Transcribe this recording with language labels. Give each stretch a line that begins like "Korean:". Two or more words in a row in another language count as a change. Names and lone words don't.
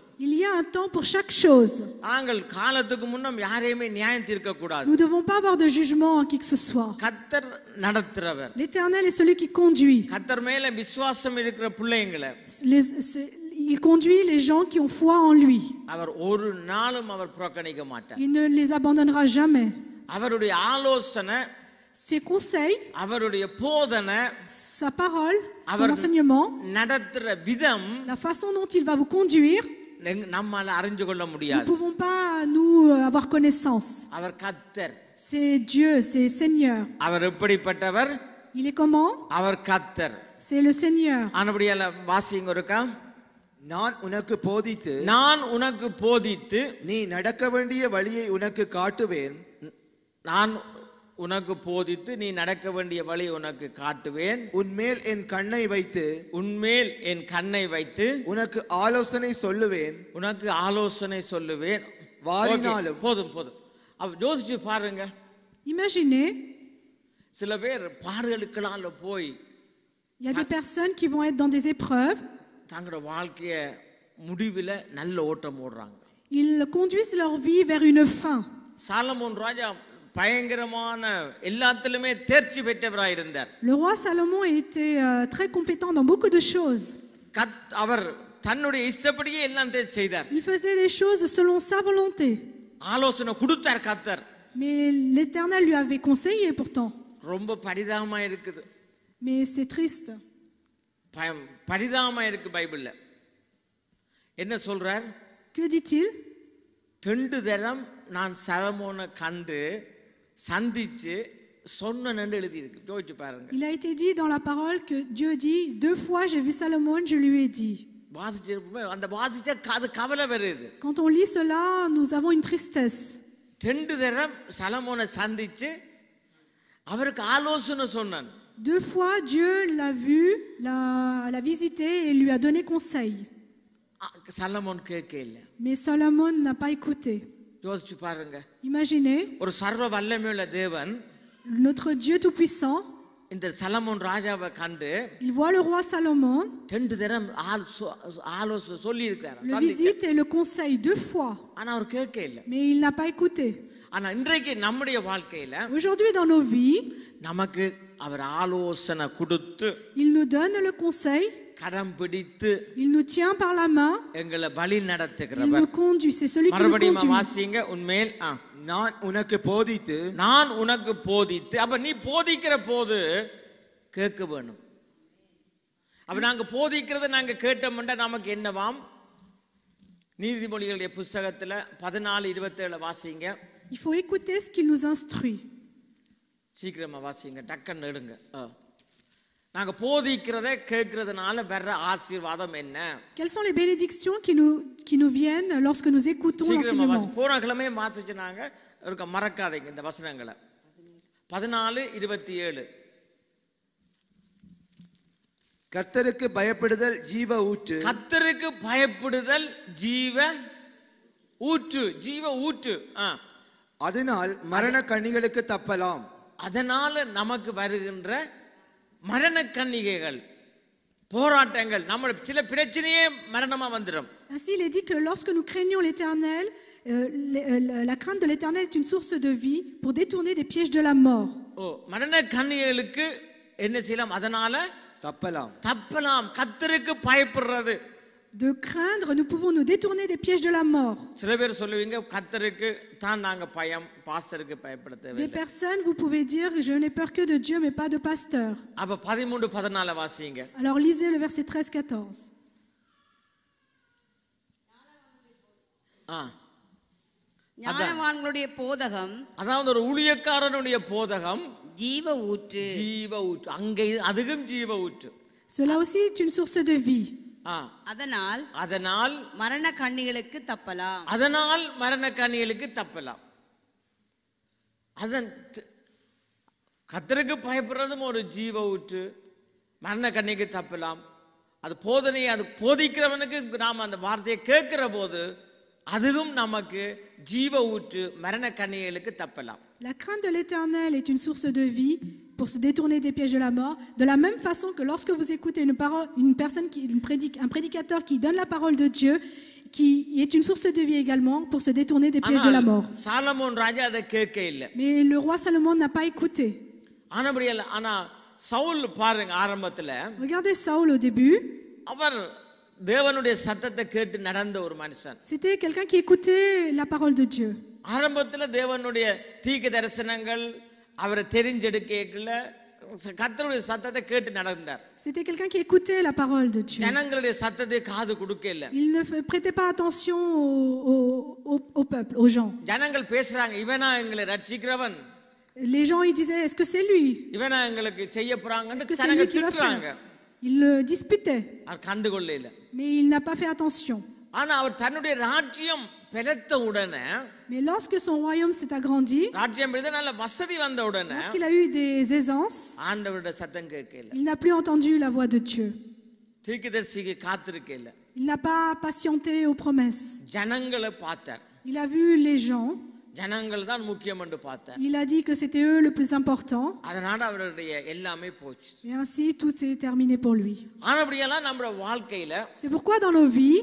French: Il y a un temps pour chaque chose.
Tamil: நாங்கள் காலத்துக்கு முன்னம் யாரையுமே நியாயம் தீர்க்க கூடாது.
French: Nous ne devons pas avoir de jugement en qui que ce soit.
Tamil: கர்த்தர் நடத்துறவர்.
French: L'Éternel est celui qui conduit.
Tamil: கர்த்தர் மேல விசுவாசம் இருக்கிற பிள்ளைங்களை
French: Il conduit les gens qui ont foi en lui.
Tamil: அவர் ஒரு நாளும் அவர் புறக்கணிக்க மாட்டார்.
French: Il ne les abandonnera jamais.
Tamil: அவருடைய ஆலோசனை,
French: Ses conseils,
Tamil: அவருடைய போதனை,
French: sa parole, son enseignement,
Tamil: நடத்துற விதம்
French: la façon dont il va vous conduire,
Tamil: நம்மால அறிஞ்சு கொள்ள
French: nous ne
Tamil: முடியாது.
French: pouvons pas nous avoir connaissance.
Tamil: அவர் கர்த்தர்.
French: C'est Dieu, c'est Seigneur.
Tamil: அவர் எப்படிப்பட்டவர்?
French: Il est comment?
Tamil: அவர் கர்த்தர்.
French: C'est le Seigneur.
Tamil: ஆனபடியால வாசிங்க இருக்கா? நான் உனக்கு போதித்து நீ நடக்க வேண்டிய வழியை உனக்கு காட்டுவேன். நான் உனக்கு போதித்து நீ நடக்க வேண்டிய வழி உனக்கு காட்டுவேன். உன்மேல் என் கண்ணை வைத்து உனக்கு ஆலோசனை சொல்லுவேன். வாரினாலும் போதும். யோசிச்சு பாருங்க.
French: Imaginez,
Tamil: சில பேர் பாடுகளுக்கெல்லாம் போய்
French: il y a des personnes qui vont être dans des épreuves.
Tamil: தங்களோட வாழ்க்கைய முடிவில நல்ல ஓட்டம் ஓடுறாங்க.
French: Ils conduisent leur vie vers une fin.
Tamil: சாலமோன் ராஜா பயங்கரமான எல்லாத்திலுமே தேர்ச்சி பெற்றவராய் இருந்தார்.
French: Le roi Salomon était très compétent dans beaucoup de choses.
Tamil: அவர் தன்னுடைய இஷ்டப்படியே எல்லாம் செய்தார்.
French: Il faisait les choses selon sa volonté.
Tamil: ஆலோசனை கொடுத்தார் கர்த்தர்.
French: Mais l'Éternel lui avait conseillé pourtant.
Tamil: ரொம்ப பரிதாபமா இருக்குது.
French: Mais c'est triste.
Tamil: பரிதாபமா இருக்கு பைபிள்ல. என்ன சொல்றார்?
French: Que dit-il?
Tamil: 2 தரம் நான் சாலமோனை கண்டு சந்திச்சு சொன்னேன்னு எழுதி இருக்கு. யோசிச்சு பாருங்க.
French: Il a été dit dans la parole que Dieu dit 2 fois j'ai vu Salomon, je lui ai dit.
Tamil: அந்த வாசிச்ச அது கவலை வருது.
French: Quand on lit cela, nous avons une tristesse.
Tamil: 2 தரம் சாலமோனை சந்திச்சு அவருக்கு ஆலோசனை சொன்னான்.
French: 2 fois Dieu l'a vu, l'a visité et lui a donné conseil.
Tamil: சாலமோன் கேட்கல.
French: Mais Salomon n'a pas écouté.
Tamil: யோசிச்சு பாருங்க.
French: Imaginez,
Tamil: ஒரு சர்வ வல்லமையுள்ள தேவன்,
French: notre Dieu tout-puissant,
Tamil: இந்த சாலமோன் ராஜாவை கண்டு
French: il voit le roi Salomon,
Tamil: 2 தரம் ஆலோசனை சொல்லி இருக்காரு.
French: le visite et le conseille 2 fois.
Tamil: ஆனா அவர் கேட்கல.
French: Mais il n'a pas écouté.
Tamil: ஆனா இன்றைக்கு நம்முடைய வாழ்க்கையில
French: Aujourd'hui dans nos vies,
Tamil: நமக்கு அவர் ஆலோசனை கொடுத்து
French: il nous donne le conseil,
Tamil: கரம் பிடித்து
French: il nous tient par la main,
Tamil: எங்களை வழி
French: il
Tamil: நடத்துகிறவர்.
French: nous conduit, c'est celui qui nous
Tamil: மறுபடியும்
French: conduit.
Tamil: வாசிங்க. உன்மேல் நான் உனக்கு போதித்து அப்ப நீ போதிக்கிற போது கேட்க வேணும். அப்ப நாங்க போதிக்கிறத நாங்க கேட்டோம்னா நமக்கு என்னவாம்? நீதிமொழிகளுடைய புத்தகத்துல 14:27 வாசிங்க.
French: Il faut écouter ce qu'il nous instruit.
Tamil: சீக்கிரமா வாசிங்க, டக்குன்னு எடுங்க. நாங்க போதிக்கிறதை கேட்கறதுனால வர்ற ஆசீர்வாதம் என்ன?
French: Quelles sont les bénédictions qui nous viennent lorsque nous écoutons l'enseignement?
Tamil: போன கிழமை மாத்திச்சுனாங்க, மறக்காதீங்க இந்த வசனங்களை. 14:27 கர்த்தருக்கு பயப்படுதல் ஜீவ ஊற்று. அதனால் மரண கண்ணிகளுக்கு தப்பலாம். அதனால நமக்கு வருகின்ற மரண கன்னிகைகள், போராட்டங்கள், நம்ம சில பிரச்சனையே மரணமா வந்துடும்.
French: Ainsi il est dit que lorsque nous craignons l'Éternel, la crainte de l'Éternel est une source de vie pour détourner des pièges de la mort.
Tamil: மரண கன்னிகைகளுக்கு என்ன செய்யலாம்? அதனால தப்பலாம். கர்த்தருக்கு பயப்படுறது.
French: De craindre, nous pouvons nous détourner des pièges de la mort.
Tamil: சில பேர் சொல்லுவீங்க கர்த்தருக்கு தான் நாங்க பயம், பாஸ்டருக்கு பயப்பட தேவையில்லை.
French: Des personnes, vous pouvez dire je n'ai peur que de Dieu mais pas de pasteur.
Tamil: அப்ப 13:14 வாசிங்க.
French: Alors lisez le verset 13-14.
Tamil: ஞானவான்களுடைய போதகம், அதாவது ஒரு ஊழியக்காரனுடைய போதகம் ஜீவ ஊற்று. ஜீவ ஊற்று, அங்கே அதுவும் ஜீவ ஊற்று.
French: Cela aussi est une source de vie.
Tamil: அதனால் அதனால் மரண கண்ணிகளுக்கு தப்பலாம். அதனால் மரண கண்ணிகளுக்கு தப்பலாம். அதன் கர்த்தருக்கு பயப்படுறதும் ஒரு ஜீவ ஊற்று, மரண கண்ணிக்கு தப்பலாம். அது போதனையை அது போதிக்கிறவனுக்கு நாம் அந்த வார்த்தையை கேட்கிற போது அதுவும் நமக்கு ஜீவ ஊற்று, மரண கண்ணிகளுக்கு தப்பலாம்.
French: La crainte de l'Éternel est une source de vie pour se détourner des pièges de la mort, de la même façon que lorsque vous écoutez un prédicateur qui donne la parole de Dieu, qui est une source de vie également pour se détourner des pièges de la mort.
Tamil: சாலமோன் ராஜா அதை கேட்க இல்லை.
French: Mais le roi Salomon n'a pas écouté.
Tamil: ஆனா சவுல் பாருங்க, ஆரம்பத்துல
French: Regardez Saül au début.
Tamil: அவர் தேவனுடைய சத்தத்தை கேட்டு நடந்த ஒரு மனுஷன்.
French: C'était quelqu'un qui écoutait la parole de Dieu.
Tamil: ஆரம்பத்துல தேவனுடைய தீர்க்க தரிசனங்கள் அவரை தெரிஞ்செடுக்கல, கர்த்தருடைய சத்தத்தை கேட்டு நடந்தார்.
French: C'était quelqu'un qui écoutait la parole de Dieu.
Tamil: ஜனங்களுடைய சத்தத்தை காது கொடுக்கல.
French: Il ne prêtait pas attention au peuple, aux gens.
Tamil: ஜனங்கள் பேசுறாங்க, இவனா எங்களை ரட்சிக்கிறவன்,
French: Les gens ils disaient est-ce que c'est lui?
Tamil: இவனா எங்களுக்கு செய்ய போறாங்கன்னு
French: Est-ce que c'est
Tamil: ஜனங்க
French: lui qui va
Tamil: திட்டுறாங்க.
French: faire? Il le disputait,
Tamil: அவர் கண்டுகொள்ளல.
French: mais il n'a pas fait attention.
Tamil: ஆனா அவர் தன்னுடைய ராஜ்யம் பெருத்த உடனே,
French: Mais lorsque son royaume s'est agrandi,
Tamil: ராஜ்யம் பெருத்த நல்ல வசதி வந்த உடனே
French: lorsqu'il a eu des aisances,
Tamil: ஆண்டவருடைய சத்தம் கேட்கல,
French: il n'a plus entendu la voix de Dieu.
Tamil: தீர்க்கதரிசிக்கு காத்திருக்கல,
French: Il n'a pas patienté aux promesses.
Tamil: ஜனங்களை பார்த்தார்.
French: Il a vu les gens.
Tamil: ஜனங்கள் தான் முக்கியம் என்று பார்த்தார்.
French: Il a dit que c'était eux le plus important.
Tamil: அதனால அவருடைய எல்லாமே போச்சு.
French: Et ainsi tout est terminé pour lui.
Tamil: ஆனபடியெல்லாம் நம்ம வாழ்க்கையில
French: C'est pourquoi dans nos vies,